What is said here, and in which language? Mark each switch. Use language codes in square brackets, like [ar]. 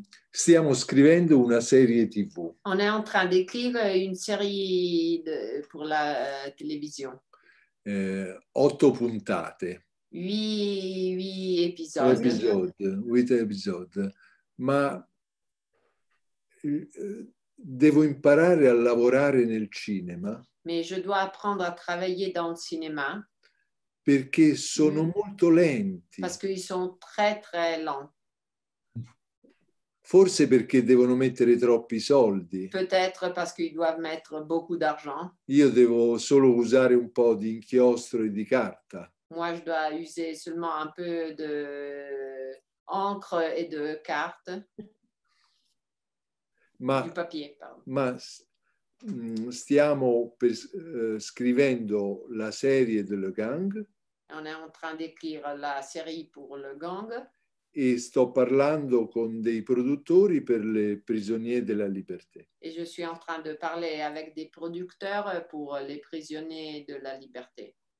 [it] Stiamo scrivendo una serie TV. [fr] On est en train d'écrire une série pour la télévision. [it] 8 puntate. [fr] 8 épisodes. [it] 8 episodi. Ma devo imparare a lavorare nel cinema. [fr] Mais je dois apprendre à travailler dans le cinéma. [it] Perché sono molto lenti. [fr] Parce qu'ils sont très, très lents. [it] Forse perché devono mettere troppi soldi. [fr] Peut-être parce qu'ils doivent mettre beaucoup d'argent. [it] Io devo solo usare un po' di inchiostro e di carta. [fr] Moi, je dois user seulement un peu de encre et de carte. Du papier, pardon. [it] Ma stiamo scrivendo la serie de Le Gang. [fr] On est en train d'écrire la série pour Le Gang. [it] E sto parlando con dei produttori per les prisonniers de la liberté. [fr] Et je suis en train de parler avec des producteurs pour les prisonniers de la liberté.